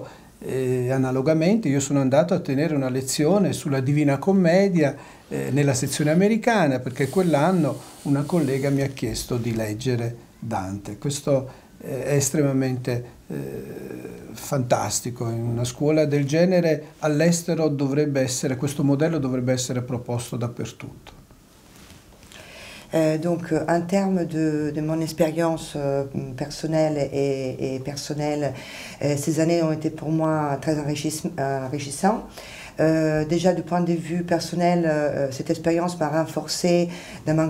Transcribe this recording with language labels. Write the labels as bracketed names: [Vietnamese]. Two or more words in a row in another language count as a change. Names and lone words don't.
[Italian] Analogamente io sono andato a tenere una lezione sulla Divina Commedia nella sezione americana, perché quell'anno una collega mi ha chiesto di leggere Dante. Questo è estremamente fantastico. In una scuola del genere all'estero questo modello dovrebbe essere proposto dappertutto. [French] Donc, en termes de mon expérience personnelle et personnelle, ces années ont été pour moi très enrichissantes. Déjà, du point de vue personnel, cette expérience m'a renforcé dans ma